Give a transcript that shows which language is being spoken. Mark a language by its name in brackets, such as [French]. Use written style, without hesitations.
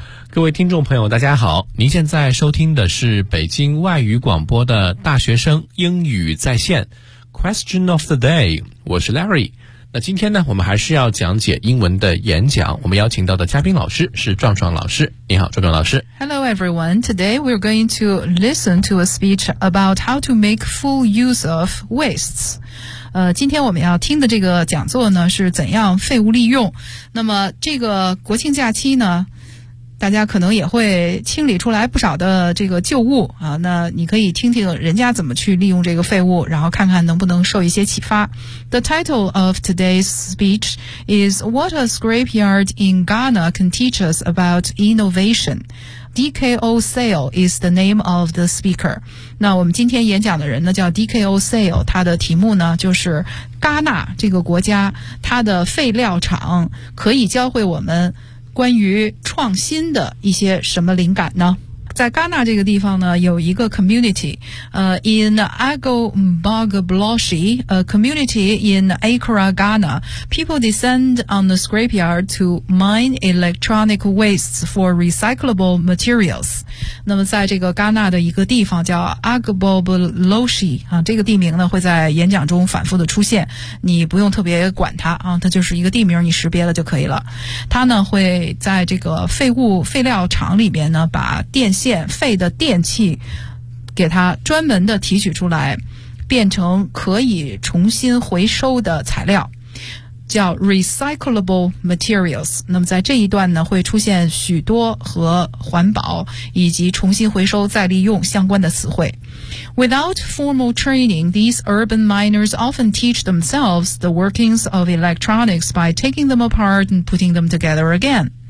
[Chinese] 各位听众朋友，大家好，您现在收听的是北京外语广播的大学生英语在线 Question of the day， 我是 Larry。那今天呢，我们还是要讲解英文的演讲。我们邀请到的嘉宾老师是壮壮老师。你好，壮壮老师。 [English] Hello everyone. Today we're going to listen to a speech about how to make full use of wastes. [Chinese] 今天我们要听的这个讲座呢，是怎样废物利用。那么这个国庆假期呢，大家可能也会清理出来不少的这个旧物啊，那你可以听听人家怎么去利用这个废物，然后看看能不能受一些启发。 [English] The title of today's speech is What a Scrapyard in Ghana Can Teach Us About Innovation. DKO Sale is the name of the speaker. [Chinese] 那我们今天演讲的人呢叫 DKO Sale， 他的题目呢就是戛纳这个国家他的废料厂可以教会我们关于创新的一些什么灵感呢？在戛纳这个地方呢，有一个 [English] community， in Agbogbloshie， a community in Accra, Ghana. People descend on the scrapyard to mine electronic wastes for recyclable materials. [Chinese] 那么在这个戛纳的一个地方叫 Agbogbloshie， 这个地名呢会在演讲中反复的出现，你不用特别管它啊，它就是一个地名，你识别了就可以了。它呢会在这个废物废料厂里边呢把电线废的电器给它专门的提取出来，变成可以重新回收的材料，叫 recyclable materials。那么在这一段呢会出现许多和环保以及重新回收再利用相关的词汇。 [English] Without formal training, these urban miners often teach themselves the workings of electronics by taking them apart and putting them together again.